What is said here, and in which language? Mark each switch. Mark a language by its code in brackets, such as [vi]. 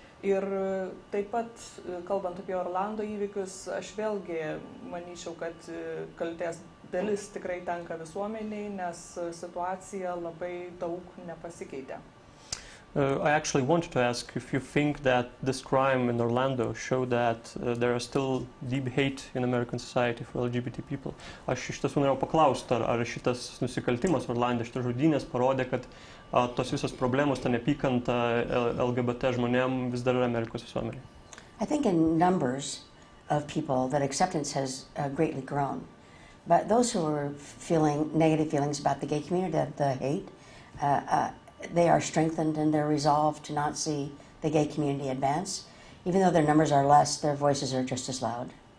[lt] Ir taip pat, kalbant apie Orlando įvykius, aš vėlgi manyčiau, kad kaltės dalis tikrai tenka visuomeniai, nes situacija labai daug nepasikeitė. [en] I actually wanted to ask if you think that this crime in Orlando showed that there are still deep hate in American society for LGBT people. [lt] Aš iš tiesų norėjau paklausti, ar šitas nusikaltimas Orlande, šitas žudynės parodė, kad tos visos problemos, ta neapykanta LGBT žmonėm vis dar yra Amerikos visuomenėje. [en] I think in numbers of people that acceptance has greatly grown. But those who are feeling negative feelings about the gay community, the hate, they are strengthened in their resolve to not see the gay community advance. Even though their numbers are less, their voices are just as loud.